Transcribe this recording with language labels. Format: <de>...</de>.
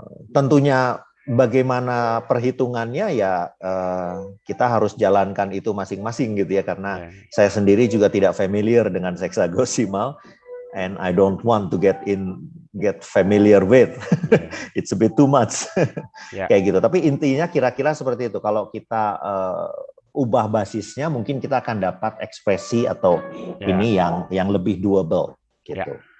<id>Tentunya bagaimana perhitungannya ya kita harus jalankan itu masing-masing gitu ya, karena saya sendiri juga tidak familiar dengan sexagesimal.</id> <en>And I don't want to get familiar with. It's a bit too much.</en> <id>Kayak gitu. Tapi intinya kira-kira seperti itu. Kalau kita ubah basisnya, mungkin kita akan dapat ekspresi atau ini yang lebih doable gitu.</id>